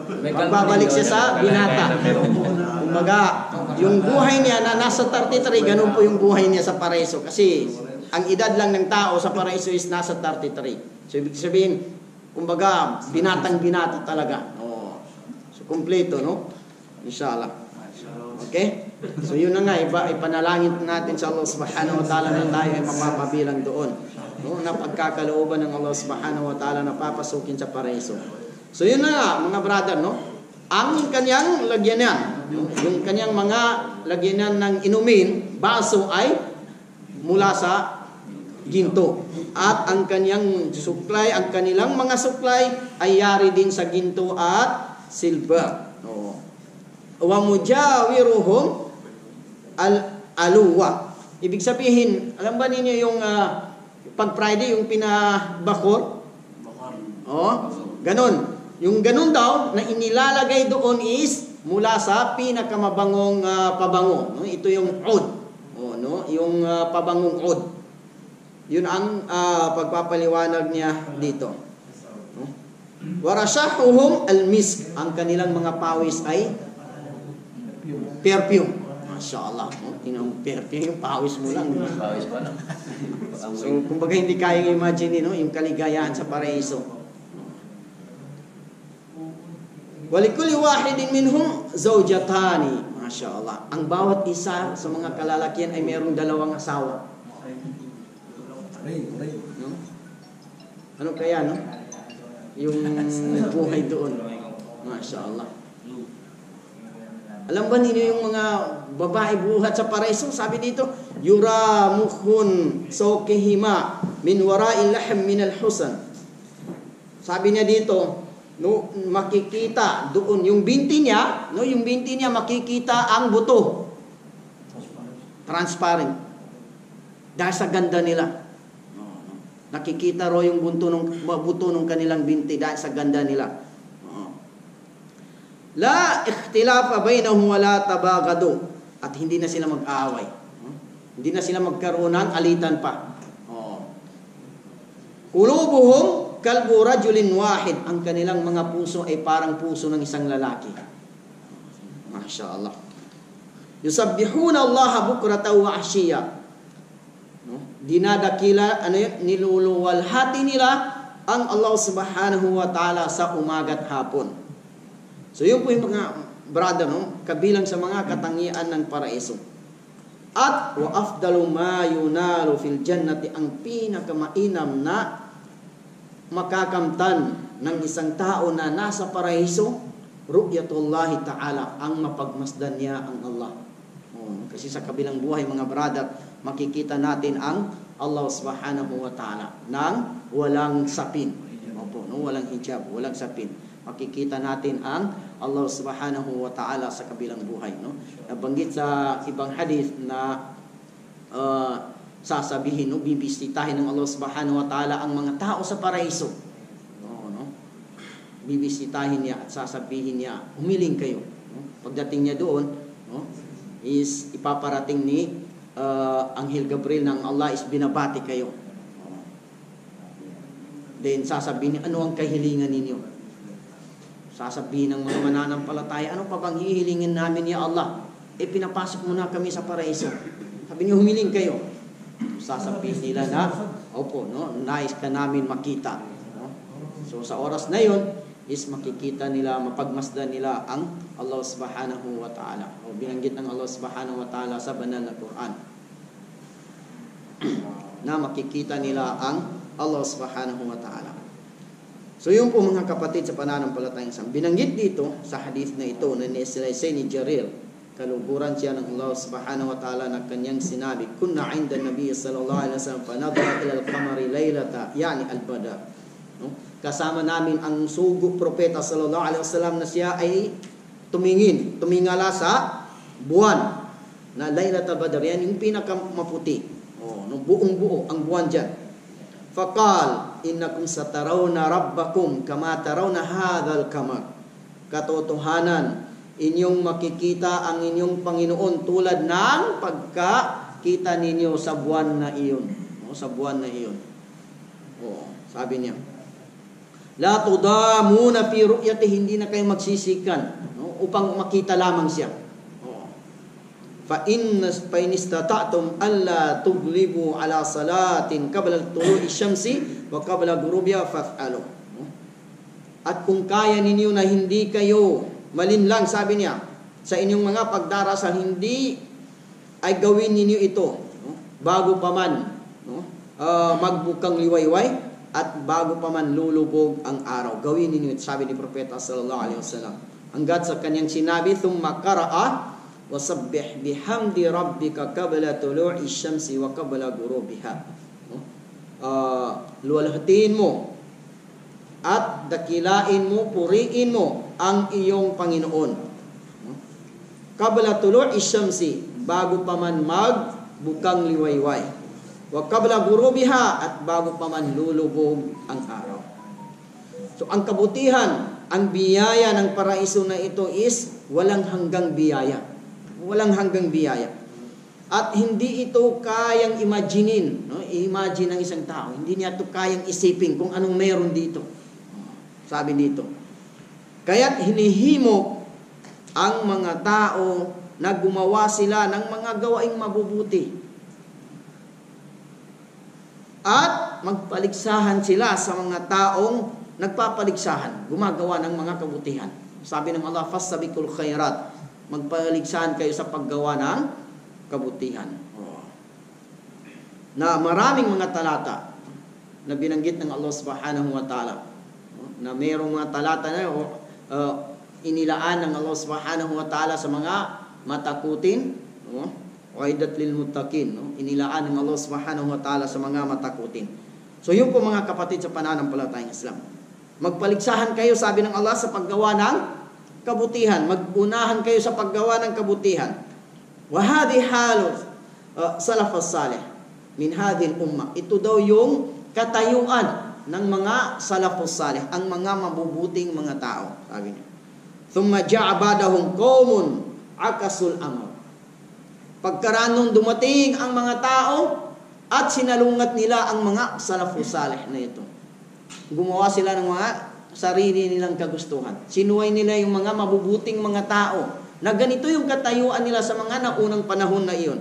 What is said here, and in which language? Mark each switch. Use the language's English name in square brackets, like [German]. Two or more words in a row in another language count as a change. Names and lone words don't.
[Filipino] Pagbabalik siya sa binata. Kumbaga, yung buhay niya na nasa 33, ganun po yung buhay niya sa paraiso. Kasi ang edad lang ng tao sa paraiso is nasa 33. So, ibig sabihin, kumbaga, binatang-binata talaga. So, kumpleto, no? Inshallah. Okay? So yun na nga, ipanalangin natin sa [Arabic] الله سبحانه وتعالى [Filipino] na tayo ay mapapabilang doon. No, na pagkakalooban ng [Arabic] الله سبحانه وتعالى [Filipino] na papasukin sa paraiso. So yun na nga, mga brother, no? Ang kanyang lagyanan, yung kanyang mga lagyanan ng inumin, baso ay mula sa ginto. At ang kanyang supply, ang kanilang mga supply ay yari din sa ginto at silver. No. [Arabic] ومجاورهم الألوة. [Filipino] Ibig sabihin, alam ba ninyo yung pag Friday, yung pinabakor? Oh, ganun. Yung ganun daw, na inilalagay doon is mula sa pinakamabangong pabango. No? Ito yung ud. Oh, no? Yung pabangong ud. Yun ang pagpapaliwanag niya dito. [Arabic] No? ورشحهم المسك. [Filipino] Ang kanilang mga pawis ay perfume. Mashallah. No? Tinang perfume, yung pawis mo lang. Pawis pa lang. So, kumbaga hindi kayang imagine, no? Yung kaligayahan sa paraiso. [Arabic] ولكل واحد منهم زوجتان. [Filipino] Mashallah. Ang bawat isa sa mga kalalakihan ay mayroong dalawang asawa. No? Ano kaya, no? Yung buhay doon. Mashallah. Alam ba ninyo yung mga babae buhat sa paraiso? Sabi dito, [Arabic] يرى مخ سوقهما من وراء اللحم من الحسن. [Filipino] Sabi niya dito, no, makikita doon yung binti niya, no, yung binti niya makikita ang buto. Transparent. Dahil sa ganda nila. Nakikita ro yung buto ng kanilang binti dahil sa ganda nila. [Arabic] لا اختلاف بينهم ولا تباغض. [Filipino] At hindi na sila mag-aaway. Hindi na sila magkaroon ng alitan pa. [Arabic] قلوبهم كقلب رجل واحد. [Filipino] Ang kanilang mga puso ay parang puso ng isang lalaki. Mashallah. [Arabic] يسبحون الله بكرة وعشيا. [Filipino] No? Dinadakila, niluluwalhati nila ang [Arabic] الله سبحانه وتعالى [Filipino] sa umaga at hapon. So yun po yung mga brother, no? Kabilang sa mga katangian ng paraiso. [Arabic] At وأفضل ما ينال في الجنة, [Filipino] ang pinakamainam na makakamtan ng isang tao na nasa paraiso, [Arabic] رؤية الله تعالى, [Filipino] ang mapagmasdan niya ang Allah. Kasi sa kabilang buhay, mga brother, makikita natin ang [Arabic] الله سبحانه وتعالى [Filipino] nang walang sapin. Opo, no? Walang hijab, walang sapin. Makikita natin ang [Arabic] الله سبحانه وتعالى [Filipino] sa kabilang buhay. No? Nabanggit sa ibang hadith na sasabihin, no, bibisitahin ng [Arabic] الله سبحانه وتعالى [Filipino] ang mga tao sa paraiso. No? Bibisitahin niya at sasabihin niya, humiling kayo. No? Pagdating niya doon, no, is ipaparating ni Anghel Gabriel ng Allah is binabati kayo. Then sasabihin niya, ano ang kahilingan ninyo? Sasabihin ng mga mananampalataya, ano pa bang hihilingin namin [Arabic] يا الله? [Filipino] Pinapasok mo na kami sa paraiso. Sabi niyo, humiling kayo. Sasabihin nila na, opo, no, nais ka namin makita. No? So sa oras na yon is makikita nila, mapagmasdan nila ang [Arabic] الله سبحانه وتعالى. [Filipino] O binanggit ng [Arabic] الله سبحانه وتعالى [Filipino] sa banal na Quran. Na makikita nila ang [Arabic] الله سبحانه وتعالى. [Filipino] So yun po mga kapatid sa pananampalatayang Islam. Binanggit dito sa hadith na ito na ni-isilaysay ni Jarir, kaluguran siya ng [Arabic] الله سبحانه وتعالى [Filipino] na kanyang sinabi, [Arabic] كنا عند النبي صلى الله عليه وسلم فنظر إلى القمر ليلة يعني البدر. [Filipino] No? Kasama namin ang sugo propeta [Arabic] صلى الله عليه وسلم [Filipino] na siya ay tumingala sa buwan na [Arabic] ليلة بدر, [Filipino] yan yung pinakamaputi. No, buong buo ang buwan dyan. [Arabic] فقال إنكم سترون ربكم كما ترون هذا القمر. [Filipino] Katotohanan, inyong makikita ang inyong Panginoon tulad ng pagkakita ninyo sa buwan na iyon. Sa buwan na iyon. Sabi niya, [Arabic] لا تضامون في رؤيته, [Filipino] hindi na kayo magsisikan, upang makita lamang siya. [Arabic] فإن استطعتم ألا تغلبوا على صلاة قبل طلوع الشمس وقبل غروبها فافعلوا. [Filipino] At kung kaya ninyo na hindi kayo malinlang, sabi niya, sa inyong mga pagdarasal, hindi ay gawin ninyo ito, no? Bago pa man, no? Magbukang liwayway at bago pa man lulubog ang araw. Gawin ninyo ito, sabi ni Propeta [Arabic] صلى الله عليه وسلم. [Filipino] Hanggat sa kanyang sinabi, [Arabic] ثم قرأ وسبح بحمد ربك قبل طلوع الشمس وقبل غروبها. No? [Filipino] Luwalhatiin mo at dakilain mo, puriin mo ang iyong Panginoon. No? [Arabic] قبل طلوع الشمس, [Filipino] bago pa man magbukang liwayway. [Arabic] وقبل غروبها, [Filipino] at bago pa man lulubog ang araw. So ang kabutihan, ang biyaya ng paraiso na ito is walang hanggang biyaya. Walang hanggang biyaya. At hindi ito kayang imaginein, no? I-imagine ng isang tao. Hindi niya ito kayang isipin kung anong meron dito. Sabi dito. Kaya't hinihimok ang mga tao na gumawa sila ng mga gawaing mabubuti. At magpaligsahan sila sa mga taong nagpapaligsahan, gumagawa ng mga kabutihan. Sabi ng Allah, [Arabic] فاستبقوا الخيرات. [Filipino] Magpaligsahan kayo sa paggawa ng kabutihan. Na maraming mga talata na binanggit ng [Arabic] الله سبحانه وتعالى. [Filipino] Na mayroong mga talata na inilaan ng [Arabic] الله سبحانه وتعالى [Filipino] sa mga matakutin. [Arabic] أعدت للمتقين. [Filipino] Inilaan ng [Arabic] الله سبحانه وتعالى [Filipino] sa mga matakutin. So yun po mga kapatid sa pananampalatayang Islam. Magpaligsahan kayo, sabi ng Allah, sa paggawa ng kabutihan. Magunahan kayo sa paggawa ng kabutihan. [Arabic] وهذه حال السلف الصالح من هذه الأمة. [Filipino] Ito daw yung katayuan ng mga [Arabic] السلف الصالح, [Filipino] ang mga mabubuting mga tao, sabi niya. [Arabic] ثم جاء بعدهم قوم عكسوا الأمر. [Filipino] Pagkaraan nung dumating ang mga tao at sinalungat nila ang mga [Arabic] السلف الصالح [Filipino] na ito. Gumawa sila ng mga sarili nilang kagustuhan. Sinuway nila yung mga mabubuting mga tao na ganito yung katayuan nila sa mga naunang panahon na iyon.